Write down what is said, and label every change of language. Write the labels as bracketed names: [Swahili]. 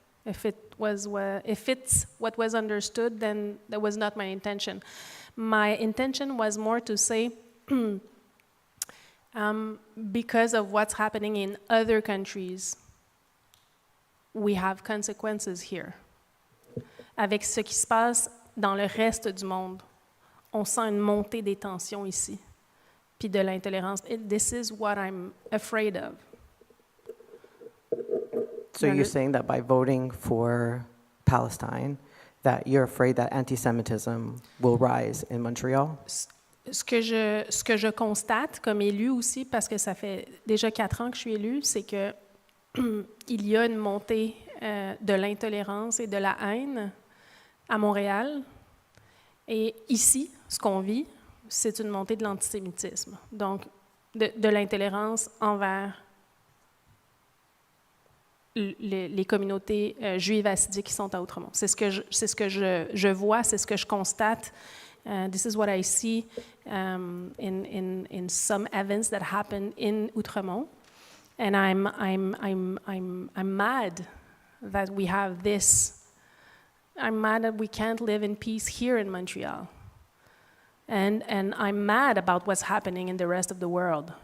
[English] If it's what was understood, then that was not my intention. My intention was more to say, because of what's happening in other countries, we have consequences here. [French] Avec ce qui se passe dans le reste du monde, on sent une montée des tensions ici, puis de l'intolérance. [English] This is what I'm afraid of. So you're saying that by voting for Palestine, that you're afraid that anti-Semitism will rise in Montreal? [French] Ce que je constate comme élue aussi, parce que ça fait déjà 4 ans que je suis élue, c'est que il y a une montée de l'intolérance et de la haine à Montréal. Et ici, ce qu'on vit, c'est une montée de l'antisémitisme. Donc, de l'intolérance envers les communautés juives hassidiques qui sont à Outremont. C'est ce que je vois, c'est ce que je constate. [English] This is what I see in some events that happen in Outremont, and I'm mad that we have this. I'm mad that we can't live in peace here in Montreal, and I'm mad about what's happening in the rest of the world.